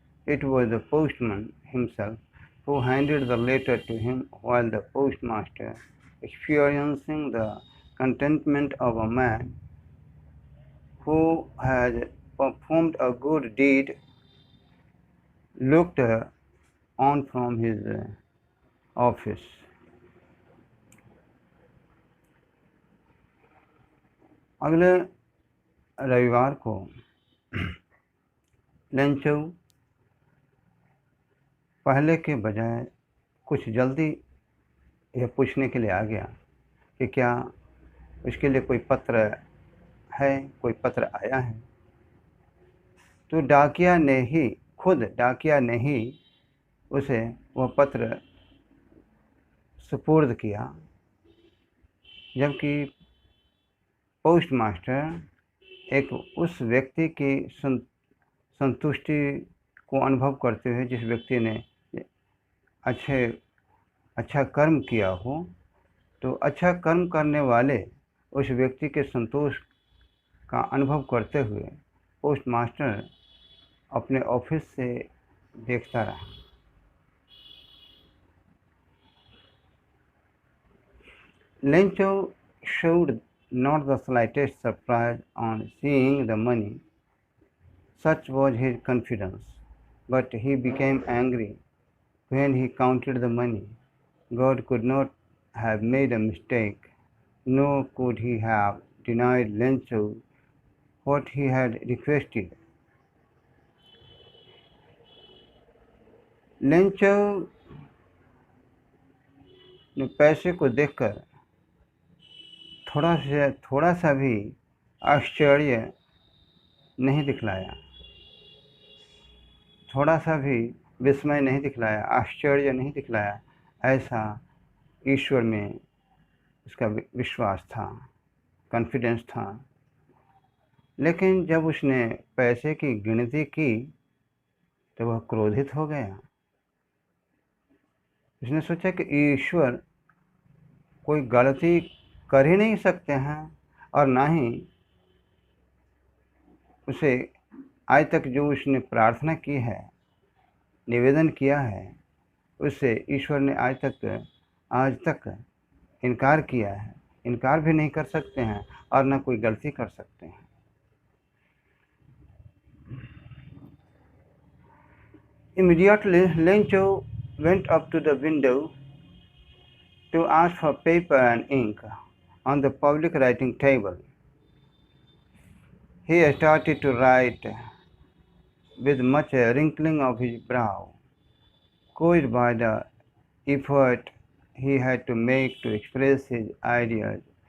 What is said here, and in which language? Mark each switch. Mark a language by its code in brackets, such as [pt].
[en] It was the postman himself who handed the letter to him, while the postmaster, experiencing the contentment of a man who has performed a good deed, looked on from his office. [hi] अगले रविवार को Lencho पहले के बजाय कुछ जल्दी यह पूछने के लिए आ गया कि क्या उसके लिए कोई पत्र है, कोई पत्र आया है। तो खुद डाकिया ने ही उसे वह पत्र सुपुर्द किया, जबकि पोस्ट मास्टर एक उस व्यक्ति की संतुष्टि को अनुभव करते हुए, जिस व्यक्ति ने अच्छा कर्म किया हो, तो अच्छा कर्म करने वाले उस व्यक्ति के संतोष का अनुभव करते हुए पोस्ट मास्टर अपने ऑफिस से देखता रहा। [en] Lencho showed not the slightest surprise on seeing the money. Such was his confidence. But he became angry when he counted the money. God could not have made a mistake, nor could he have denied Lencho what he had requested. [hi] Lencho ने पैसे को देखकर थोड़ा सा भी आश्चर्य नहीं दिखलाया, थोड़ा सा भी विस्मय नहीं दिखलाया, आश्चर्य नहीं दिखलाया। ऐसा ईश्वर में उसका विश्वास था, कॉन्फिडेंस था। लेकिन जब उसने पैसे की गिनती की तो वह क्रोधित हो गया। उसने सोचा कि ईश्वर कोई गलती कर ही नहीं सकते हैं, और ना ही उसे आज तक जो उसने प्रार्थना की है, निवेदन किया है, उससे ईश्वर ने आज तक इनकार किया है। इनकार भी नहीं कर सकते हैं और ना कोई गलती कर सकते हैं। [en] Immediately, Lencho went up to the window to ask for paper and ink on the public writing table. He started to write with much wrinkling of his brow, caused by the effort he had to make to express his ideas.